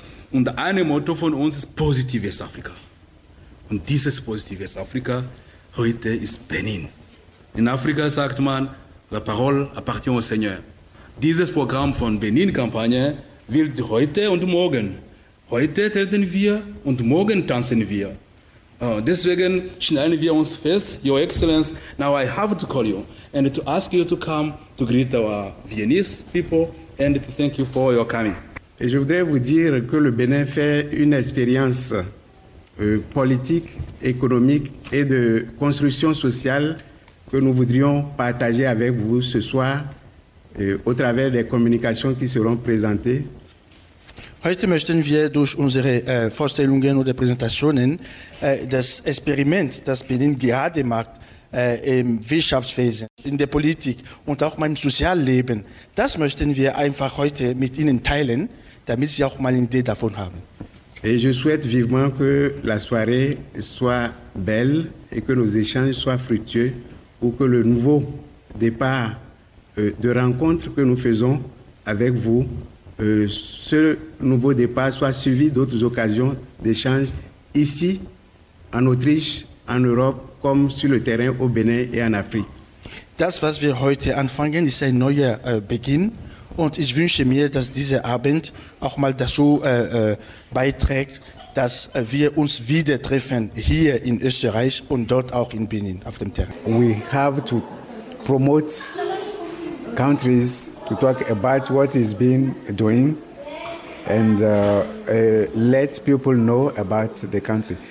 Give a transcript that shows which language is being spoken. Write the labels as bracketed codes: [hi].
[de] Und ein Motto von uns ist Positives Afrika. Und dieses Positives Afrika heute ist Benin. In Afrika sagt man, [fr] la parole appartient au Seigneur. [de] Dieses Programm von Benin-Kampagne wird heute und morgen. Heute treten wir und morgen tanzen wir. Deswegen schneiden wir uns fest, [en] Your Excellence, now I have to call you and to ask you to come to greet our Viennese people and to thank you for your coming. [fr] Et je voudrais vous dire que le Bénin fait une expérience politique, économique et de construction sociale que nous voudrions partager avec vous ce soir au travers des communications qui seront présentées. [de] Heute möchten wir durch unsere Vorstellungen oder Präsentationen das Experiment, das Benin gerade macht im Wirtschaftswesen, in der Politik und auch im Sozialleben, das möchten wir einfach heute mit Ihnen teilen, damit Sie auch mal eine Idee davon haben. [fr] Et je souhaite vivement que la soirée soit belle et que nos échanges soient fructueux pour que le nouveau départ de rencontre que nous faisons avec vous ce nouveau départ soit suivi d'autres occasions d'échange ici, en Autriche, en Europe, comme sur le terrain au Bénin et en Afrique. [de] Das, was wir heute anfangen, ist ein neuer Beginn. Und ich wünsche mir, dass dieser Abend auch mal dazu beiträgt, dass wir uns wieder treffen, hier in Österreich und dort auch in Benin, auf dem Terrain. [en] We have to promote countries to talk about what is being doing and let people know about the country.